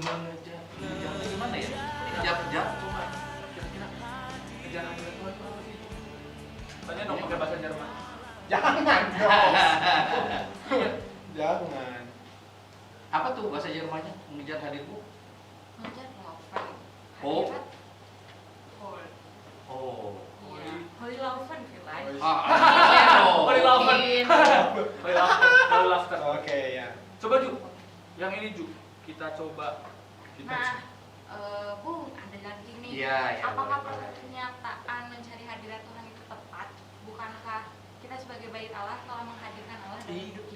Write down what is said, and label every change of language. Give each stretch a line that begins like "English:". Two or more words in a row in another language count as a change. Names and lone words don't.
Indonesian: Mengejar gimana ya? Kejar-kejar coba. Kira-kira mengejar hadir Tuhan itu apa sih? Tanya dong pakai bahasa Jerman. Jangan dong. Jangan. Apa tuh bahasa Jermannya? Mengejar hadirmu? Mengejar Laufen. Oh. Hadirat Hol. Oh. Iya.
German: Holy Laufen vielleicht. Holy Laufen. Mungkin.
English: Holy Laughter.
Indonesian: Oke ya. Coba Ju, yang ini Ju, kita coba. Nah, Bung, ada lagi nih. Iya, iya, Apakah boleh. pernyataan mencari hadirat Tuhan itu tepat? Bukankah kita sebagai bait Allah telah menghadirkan Allah dalam hidup kita?